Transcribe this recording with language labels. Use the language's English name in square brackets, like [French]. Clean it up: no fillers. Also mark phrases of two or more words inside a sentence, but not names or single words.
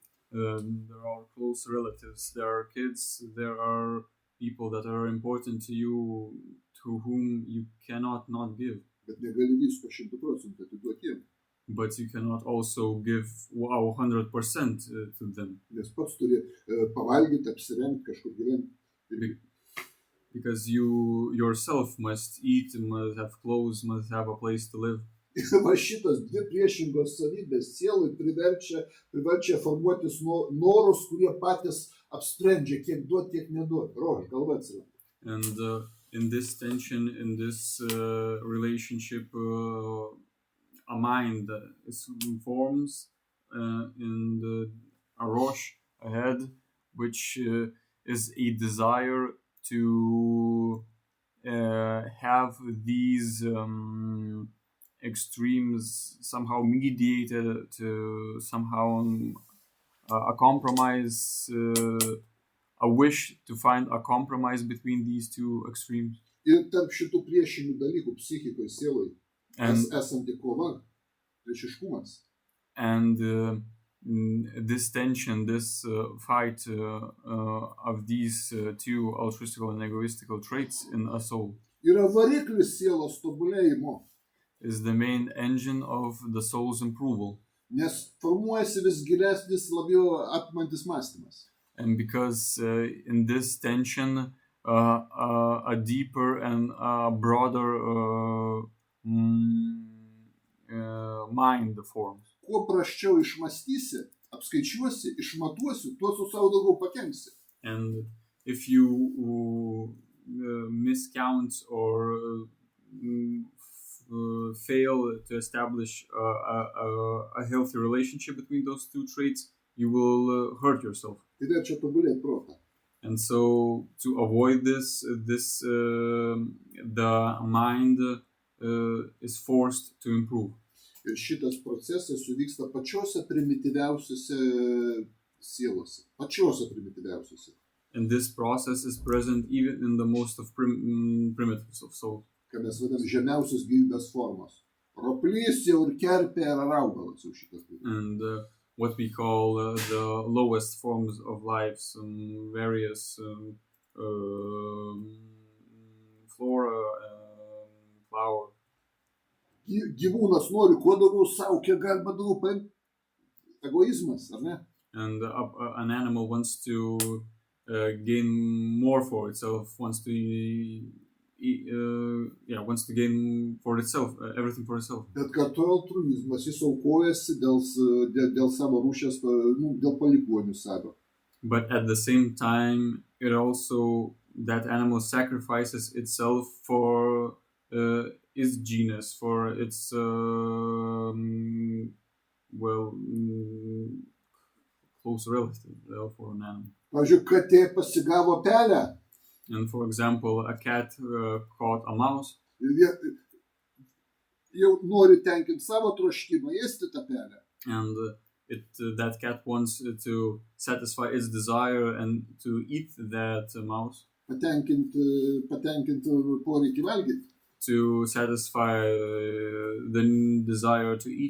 [English] There are close relatives, there are kids, there are people that are important to you, to whom you cannot not give. [Lithuanian] Bet negali visko 100% atiduoti jiem. [English] But you cannot also give 100% to them. [Lithuanian] Nes pats turi pavalgyti, apsirengti, kažkur gyventi. [English] Because you yourself must eat, must have clothes, must have a place to live. [Lithuanian] Va šitos dvi priešingos savybės sielai priverčia formuotis norus, kurie patys apsprendžia, kiek duoti, kiek neduoti. Rož, galva atsiranda. [English] And in this tension, in this relationship, a mind forms in a rosh, a head, which is a desire to have these extremes somehow mediated, to somehow a compromise, a wish to find a compromise between these two extremes. [Lithuanian] Ir tarp šitų priešingų dalykų psichikoje, sielai, esanti kova, priešiškumas. [English] And this tension, this fight of these two altruistical and egoistical traits in a soul [Lithuanian] Yra variklis sielos tobulėjimo. [English] Is the main engine of the soul's approval. [Lithuanian] Nes formuojasi vis gilesnis, labiau apimantis mąstymas. [English] And because in this tension, a deeper and a broader mind forms. [Lithuanian] Kuo prasčiau išmąstysi, apskaičiuosi, išmatuosi, tuo su savo daugiau pakenksi. [English] And if you miscount or fail to establish a healthy relationship between those two traits, you will hurt yourself. [Lithuanian] Tai verčia tobulėti protą. [English] And so to avoid this, the mind is forced to improve. [Lithuanian] Ir šitas procesas suvyksta pačiose primityviausiose sielose. Pačiose primityviausiose. [English] And this process is present even in the most of primitives of soul. [Lithuanian] Ką mes vadinam žemiausios gyvybės formos. Roplys jau ir kerpė ar augalas jau šitas. [English] And what we call the lowest forms of lives, various flora, flower. [Lithuanian] Gyvūnas nori kuo daugiau savo, kiek galima daugiau paimti. Egoizmas, ar ne? [English] And an animal wants to gain more for itself, wants to wants to gain for itself, everything for itself. [Lithuanian] Bet kartu altruizmas, jis aukojasi dėl savo rūšies, dėl palikuonių savo. [English] But at the same time, it also, that animal sacrifices itself for its genus, for its close relative for an animal. [Lithuanian] Pavyzdžiui, katė pasigavo pelę. [English] And for example, a cat caught a mouse. [Lithuanian] Ir jau nori tenkinti savo troškimą, ėsti tą pelę. [English] And that cat wants to satisfy its desire and to eat that mouse. [Lithuanian] Patenkinti poreikį valgyti. [English] To satisfy the desire to eat.